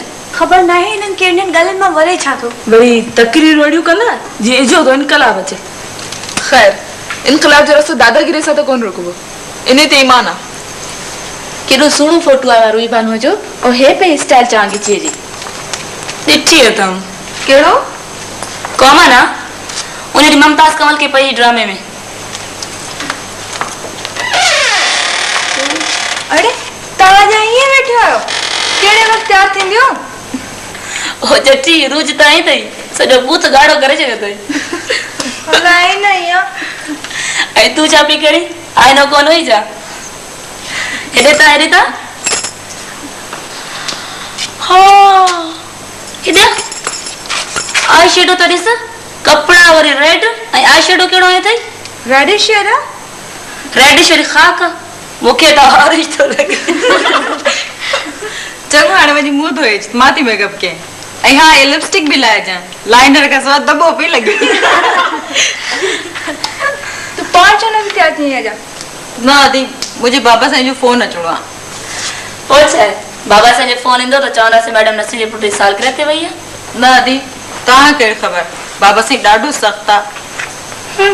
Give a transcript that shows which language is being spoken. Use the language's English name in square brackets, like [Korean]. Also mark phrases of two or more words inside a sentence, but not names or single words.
[Sindhi] खबर ना है इन्हनि खे इन्हनि ॻाल्हियुनि मां वरे छा थो? वरी तकरीर वड़ियूं कंदा जीअं इजो तो इनकलाब अचे। ख़ैर इनकलाब जो रस्तो दादागिरी सां त कोन रुकबो इन ते ईमान आहे। केॾो सुहिणो फोटो आयो आहे रूही बानू जो और हे पे स्टाइल चांगी जी ॾिठी अथम। कहिड़ो? कॉमन आहे उन ॾींहुं मुमताज़ कंवल खे पई ड्रामे में। अरे तव्हां ईअं वेठो आहियो? कहिड़े वक़्तु तयारु थींदियो? ओ जटी रोज ताईं तई सॼो बूथ गाढ़ो करे छॾियो अथई। अलाए न इहा ऐं तूं छा पई करी? आईनो कोन हुई छा? हेॾे ता हाँ हेॾे आई शेडो त ॾिस कपिड़ा वरी रेड ऐं आई शेडो कहिड़ो आहे अथई? रेडिश आहे? रेडिश वरी ख़ाक मूंखे त ऑरेंज थो लॻे। चङो हाणे वञी मुंहुं धोए मां थी मेकअप कयां ऐं हा ये लिपस्टिक बि लाए अचां लाइनर खां सवाइ दॿो पई लॻे। तूं पाण छो न तयारु थी अॼु? न आदि मुंहिंजे बाबा साईं जो फोन अचिणो आहे। पोइ छा आहे बाबा साईं जो फोन ईंदो त चवंदासीं मैडम नसीर जे पुट जी सालगिरह ते वई आहे। न आदि तव्हां कहिड़ी ख़बर बाबा साईं ॾाढो सख़्तु आहे।